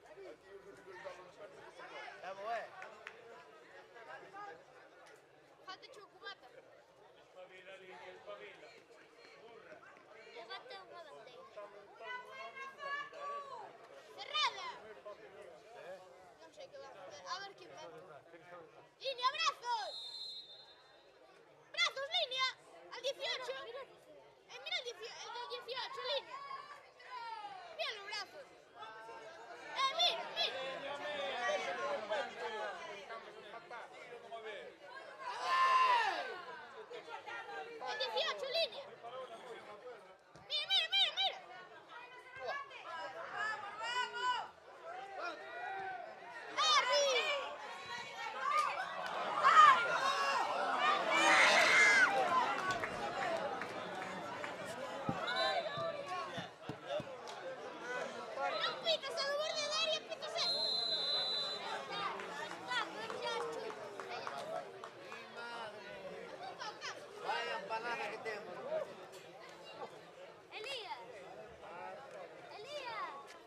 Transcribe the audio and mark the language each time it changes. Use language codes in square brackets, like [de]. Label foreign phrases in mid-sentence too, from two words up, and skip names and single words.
[gl] É boé. Falta chocolate. Espabila, Lidia, espabila. Burra. Levante unha bandeira. Cerrada! Non sei que vai a facer. A ver que inventa. [es] ¡Línea, brazos! ¡Brazos, línea! ¡Al 18! Mira el 18, línea. Mira los brazos. Mira, mira. El 18, línea. Mira, mira, mira, mira. ¡Arri! [gl] Non pitas a do borde da área, pitas esto. Vaya empanada que temos. Elías. Elías.